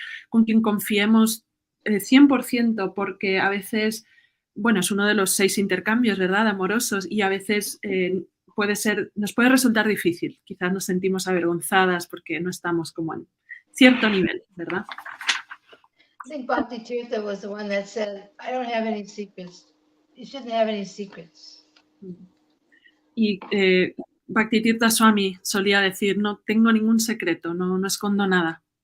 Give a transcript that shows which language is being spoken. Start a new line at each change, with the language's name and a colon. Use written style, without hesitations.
Spanish: con quien confiemos 100%, porque a veces, bueno, es uno de los 6 intercambios, ¿verdad?, amorosos, y a veces nos puede resultar difícil. Quizás nos sentimos avergonzadas porque no estamos como en cierto nivel, ¿verdad?
English: I think Bhakti Tirtha was the one that said, I don't have any secrets. You shouldn't have any secrets.
Spanish: Y Bhakti Tirtha Swami solía decir, no tengo ningún secreto, no escondo nada.